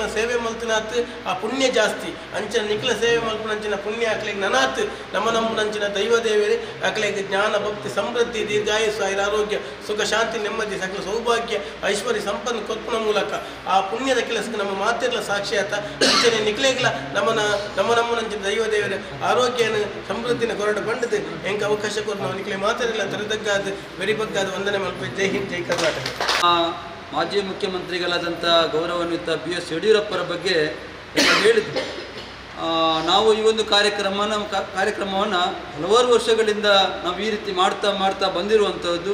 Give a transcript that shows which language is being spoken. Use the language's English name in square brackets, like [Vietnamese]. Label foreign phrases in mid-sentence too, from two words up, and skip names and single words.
[Tulu] ಸೇವೆ ಮಲ್ತನಾತ್ ಆ ಪುಣ್ಯ ಜಾಸ್ತಿ ಅಂಚನ ನಿಕ್ಲ ಸೇವೆ ಮಲ್ಪನಂಚಿನ ಪುಣ್ಯ ಅಕ್ಲಿಗೆ ನನಾತ್ ನಮ್ಮನಂಚಿನ ದೈವ ದೇವರೇ ಅಕ್ಲಿಗೆ ಜ್ಞಾನ ಭಕ್ತಿ ಸಮೃದ್ಧಿ ದೀರ್ಘಾಯುಸ್ಸು ಆರೋಗ್ಯ ಸುಖ ಶಾಂತಿ ನೆಮ್ಮದಿ ಸಕಲ ಸೌಭಾಗ್ಯ ಐಶ್ವರ್ಯ ಸಂಪನ್ನ ಕೊರ್ಪುನ ಮೂಲಕ [Kannada] ಆ ಪುಣ್ಯದ ಕೆಲಸಕ್ಕೆ [Tulu] ನಮ್ಮ ಮಾತಿರ್ಲ ಸಾಕ್ಷಿಯಾತ ಅಂಚನೆ ನಿಕ್ಲೇಗ್ಲ ನಮ್ಮನಂಚಿನ ದೈವ ದೇವರೇ ಆರೋಗ್ಯನ ಸಮೃದ್ಧಿನ ಕೊರಡು ಬಂಡದು [Kannada] ಹೆಂಗೆ ಅವಕಾಶ ಕೊಟ್ಟು ನಾವು [Tulu] ನಿಕ್ಲೆ ಮಾತಾಡಿಲ್ಲ ತರೆದಗ್ಗಾದ ಬೆರಿಬಗ್ಗಾದ ವಂದನೆ ಮಲ್ಪೆ. [Kannada] ಜೈ ಹಿಂದ್ ಜೈ ಕರ್ನಾಟಕ. ಮಾಜಿ ಮುಖ್ಯಮಂತ್ರಿಗಳಾದಂಥ ಗೌರವಾನ್ವಿತ BS ಯಡಿಯೂರಪ್ಪರ ಬಗ್ಗೆ ಹೇಳಿದ್ರು. ನಾವು ಈ ಒಂದು ಕಾರ್ಯಕ್ರಮವನ್ನು ಹಲವಾರು ವರ್ಷಗಳಿಂದ ನಾವು ಈ ರೀತಿ ಮಾಡ್ತಾ ಬಂದಿರುವಂಥದ್ದು.